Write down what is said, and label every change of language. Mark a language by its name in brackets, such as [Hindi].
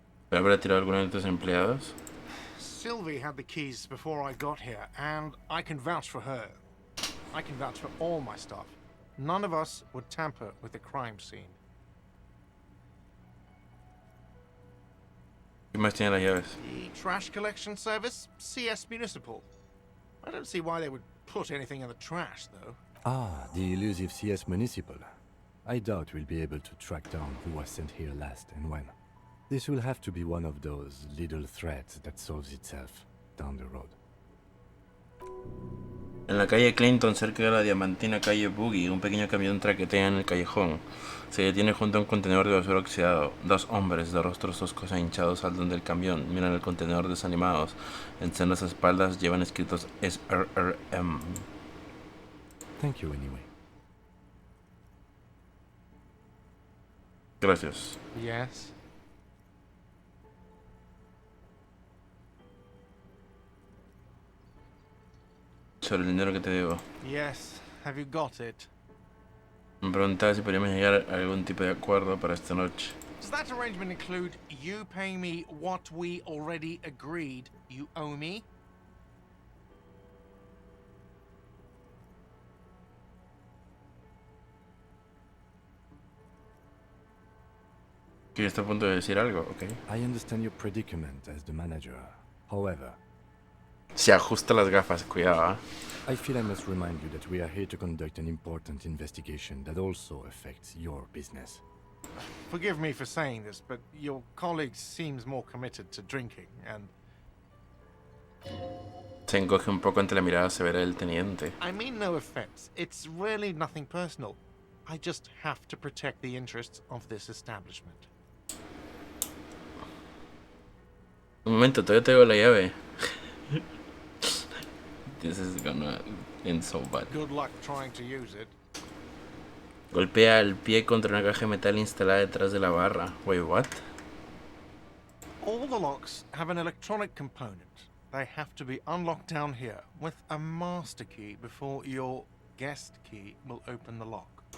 [Spanish] ¿Pero habrá tirado alguno de tus empleados? [English] Sylvie had the keys before I got here, and I can vouch for her. I can vouch for all my staff. None of us would tamper with the crime scene. ¿Qué más tiene las llaves? The trash collection service, CS Municipal. I don't see why they would put anything in the trash, though. Ah, the elusive CS Municipal. I doubt we'll be able to track down who was sent here last and when. This will have to be one of those little threats that solves itself down the road. [Spanish] En la calle Clinton, cerca de la diamantina calle Boogie, un pequeño camión traquetea en el callejón. Se detiene junto a un contenedor de basura oxidado. Dos hombres de rostros toscos e hinchados saltan del camión, miran el contenedor desanimados. En sendas espaldas llevan escritos SRRM. [English] Thank you anyway. [Spanish] Gracias. [English] Yes. [Spanish] Sobre el dinero que te debo. [English] Yes. Have you got it? [Spanish] Me preguntaba si podríamos llegar a algún tipo de acuerdo para esta noche. [English] Does that arrangement include you paying me what we already agreed you owe me? [Spanish] Que está a punto de decir algo, ¿ok? [English] I understand your predicament as the manager. However, [Spanish] Se ajusta las gafas, cuidado, ¿eh? [English] I feel I must remind you that we are here to conduct an important investigation that also affects your business. Forgive me for saying this, but your colleague seems more committed to drinking, and... [Spanish] Se encoge un poco ante la mirada severa del teniente. [English] I mean no offense. It's really nothing personal. I just have to protect the interests of this establishment. [Spanish] Un momento, todavía tengo la llave. [English] This is gonna end so bad. Good luck trying to use it. [Spanish] Golpea el pie contra una caja de metal instalada detrás de la barra. [English] Wait, what? All the locks have an electronic component. They have to be unlocked down here with a master key before your guest key will open the lock.